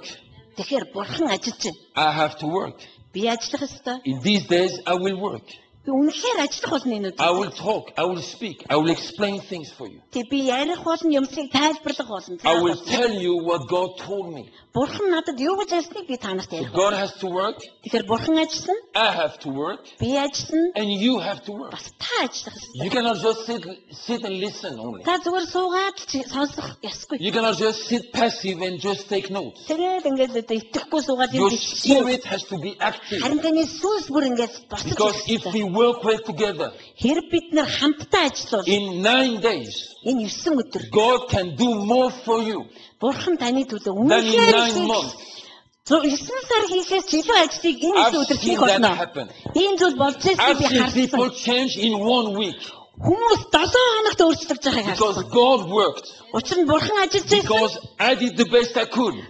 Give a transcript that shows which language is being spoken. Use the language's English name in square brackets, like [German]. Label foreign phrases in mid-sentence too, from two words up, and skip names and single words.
[Mongolian] Тэгэхээр Бурхан ажиллаж байна. [English] I have to work. [Mongolian] Би ажиллах ёстой. [English] In these days, I will work. [Mongolian] Би үнэхээр ажиллах болно энэ [English] I [Mongolian] үед. [English] will talk. I will speak. I will explain things for you. [Mongolian] Тэг би ярих болно, юмсыг тайлбарлах болно. [English] I will tell you what God told me. [Mongolian] Бурхан надад юу гэж хэлснийг би та нарт [English] So [Mongolian] ярих. [English] God has to work. [Mongolian] Тэгэхээр Бурхан ажиллана, [English] I have to work. [Mongolian] би ажиллана, [English] And you have to work. [Mongolian] бас та ажиллах ёстой. [English] You cannot just sit and listen only. [Mongolian] Та зүгээр суугаад л сонсох ёсгүй. [English] You cannot just sit passive and just take notes. [Mongolian] Тэгээд ингээд л итгэхгүй суугаад [English] Your [Mongolian] юм биш. [English] spirit has to be active. [Mongolian] Харин таны сүнс бүр ингээд босож [English] Because if [Mongolian] ирэх [English] we [Mongolian] ёстой. [English] work well together, [Mongolian] Хэрэг бид нар хамтдаа ажиллавал [English] in 9 days, [Mongolian] энэ 9 өдөр [English] God can do more for you [Mongolian] Бурхан таны төлөө [English] than in [Mongolian] үнэхээр [English] 9 [Mongolian] хийх [English] months. [Mongolian] 9 сар хийхээс илүү ажлыг энэ [English] I've [Mongolian] өдөр [English] seen [Mongolian] хийх [English] that [Mongolian] болно. [English] happen. [Mongolian] Ийм зүйл болж [English] I've [Mongolian] байгааг би [English] seen [Mongolian] харсан. [English] people change in 1 week [Mongolian] Хүмүүс 7 хоногт өөрчлөгдөж байгааг [English] because [Mongolian] харсан. [English] God worked. [Mongolian] Учир нь бурхан ажиллаж байсан. [English] Because I did the best I could.